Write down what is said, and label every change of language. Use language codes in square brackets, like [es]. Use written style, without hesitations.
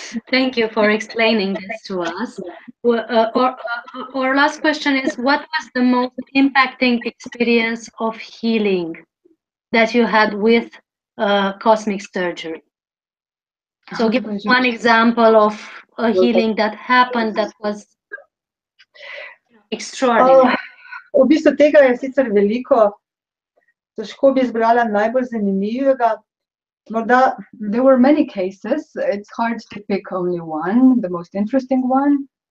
[en] Thank you for explaining this to us. Our last question is, what was the most impacting experience of healing that you had with cosmic surgery? So give us one example of a healing that happened that was extraordinary. [sl] V bistvu tega je sicer veliko, težko bi izbrala najbolj zanimivega. Morda, [en] there were many cases. It's hard to pick only one, the most interesting one.